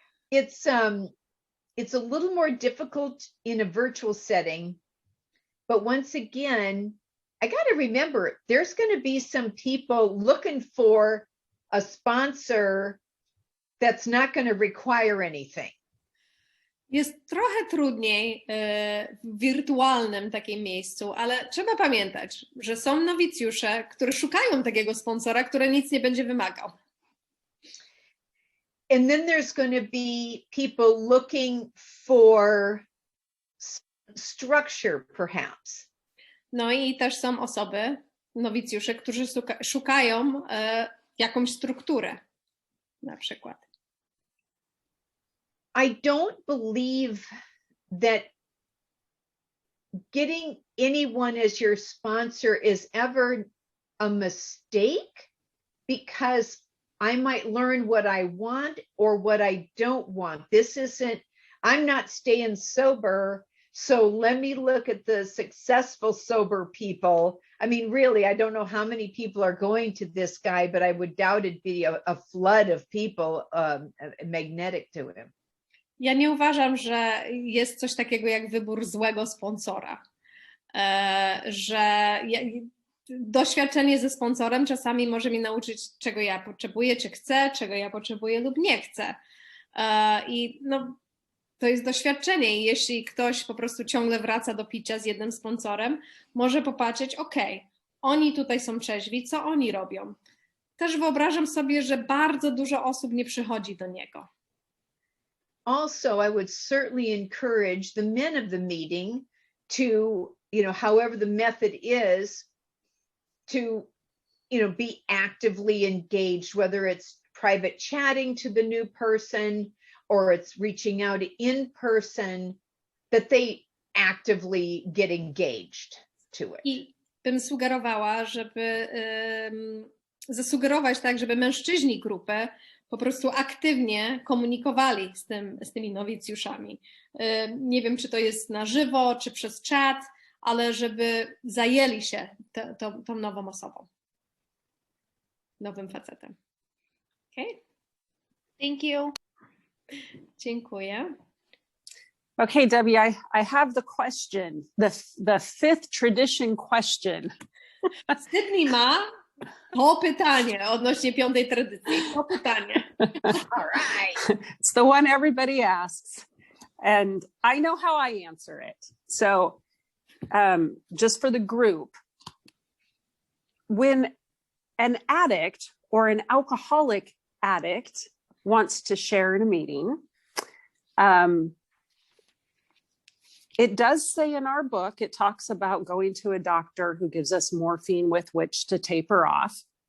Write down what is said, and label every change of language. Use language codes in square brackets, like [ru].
[en] It's a little more difficult in a virtual setting, but once again, I got to remember there's going to be some people looking for a sponsor that's not going to require anything. [pl] Jest trochę trudniej w wirtualnym takim miejscu, ale trzeba pamiętać, że są nowicjusze, które szukają takiego sponsora, który nic nie będzie wymagał. [en] And then there's going to be people looking for structure, perhaps. [pl] No i też są osoby, nowicjusze, którzy szukają jakąś strukturę, na przykład. [en] I don't believe that getting anyone as your sponsor is ever a mistake, because I might learn what I want or what I don't want. I'm not staying sober, so let me look at the successful sober people. I mean, really, I don't know how many people are going to this guy, but I would doubt it'd be a flood of people magnetic to him. [pl] Ja nie uważam, że jest coś takiego jak wybór złego sponsora, że doświadczenie ze sponsorem czasami może mi nauczyć, czego ja potrzebuję, czy chcę, czego ja potrzebuję lub nie chcę. I no, to jest doświadczenie i jeśli ktoś po prostu ciągle wraca do picia z jednym sponsorem, może popatrzeć, oni tutaj są trzeźwi, co oni robią? Też wyobrażam sobie, że bardzo dużo osób nie przychodzi do niego. [en] Also, I would certainly encourage the men of the meeting to, however the method is, to, be actively engaged, whether it's private chatting to the new person or it's reaching out in person, that they actively get engaged to it. [pl] I bym sugerowała, żeby zasugerować tak, żeby mężczyźni grupy po prostu aktywnie komunikowali z tymi nowicjuszami. Nie wiem, czy to jest na żywo, czy przez czat, ale żeby zajęli się tą nową osobą, nowym facetem. Okay? [en] Thank you. [pl] Dziękuję. [en] Okay, Debbie, I have the question, the fifth tradition question. [pl] Sydney ma to pytanie odnośnie piątej tradycji. To pytanie. [en] All right. It's the one everybody asks, and I know how I answer it. So just for the group, when an addict or an alcoholic addict wants to share in a meeting, it does say in our book, it talks about going to a doctor who gives us morphine with which to taper off.